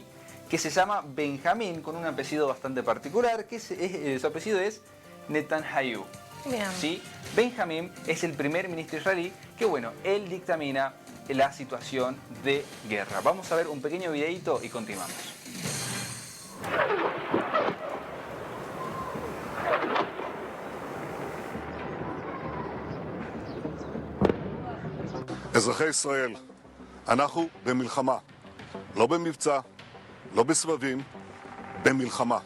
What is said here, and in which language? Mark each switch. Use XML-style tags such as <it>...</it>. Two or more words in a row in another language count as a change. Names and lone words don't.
<es>Que se llama Benjamín, con un apellido bastante particular, que su apellido es Netanyahu. Bien. ¿Sí? Benjamín es el primer ministro israelí que, bueno, él dictamina la situación de guerra. Vamos a ver un pequeño videíto y continuamos.</es> <he>אזרחי ישראל, אנחנו במלחמה, לא במבצע, לא בסבבים, במלחמה.</he>